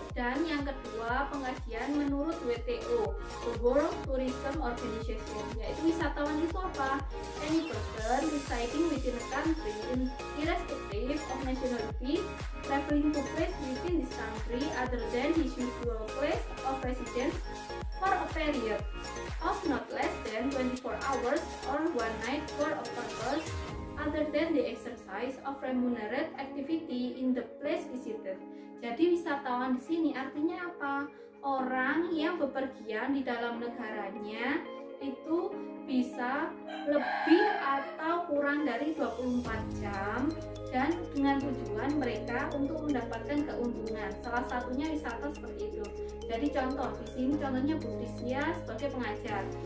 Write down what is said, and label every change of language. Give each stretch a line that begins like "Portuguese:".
Indonesian: Dan yang kedua, pengkajian menurut WTO, the World Tourism Organization, yaitu wisatawan itu apa?
English: Any person residing within a country irrespective of nationality, traveling to place within this country other than his usual place of residence for a period of not less than 24 hours or one night for a purpose other than the exercise of remunerated activity in the place visited.
Indonesian: Jadi wisatawan di sini artinya apa? Orang yang bepergian di dalam negaranya itu bisa lebih atau kurang dari 24 jam dan dengan tujuan mereka untuk mendapatkan keuntungan. Salah satunya wisata seperti itu. Jadi contoh di sini contohnya Putri Sia sebagai pengajar.